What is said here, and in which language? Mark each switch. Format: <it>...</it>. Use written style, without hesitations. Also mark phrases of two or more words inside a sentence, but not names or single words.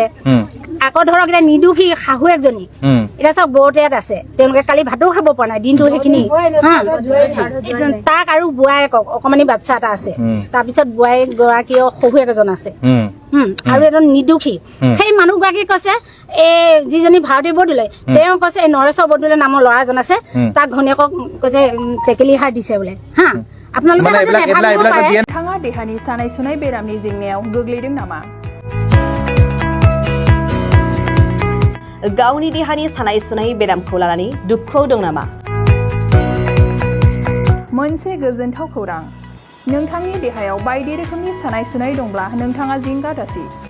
<as>আকৌ ধৰক এতিয়া নিৰ্দোষী শাহুৱেকজনী এতিয়া চব বৰতেয়াত আছে, তেওঁলোকে কালি ভাতো খাব পৰা নাই দিনটো, সেইখিনি তাক আৰু বোৱাৰীয়েকক অকমানি বাচ্ছা এটা আছে, তাৰপিছত বোৱাৰীক গৰাকী শহুৱেক এজন আছে আৰু এজন নিৰ্দোষী। সেই মানুহগৰাকী কৈছে এই যিজনী ভাৰতী বৰদলৈ, তেওঁ কৈছে এই নৰেশ্বৰ বৰদলৈ নামৰ ল'ৰা এজন আছে, তাক ঘনীয়েকক কৈছে টেকেলি হাৰ দিছে বোলে হা। আপোনালোকে</as> <brx>नोंथाङा देहानि सानाय सुनाय बेरामनि जेंनायाव गोग्लैदों नामा? गावनि देहानि सानाय सुनाय बेरामखौ लानानै दुखुआव दं नामा? मोनसे गोजोनथाव खौरां, नोंथांनि देहायाव बायदि रोखोमनि सानाय सुनाय दंब्ला नोंथाङा जिंगा दासि।</brx>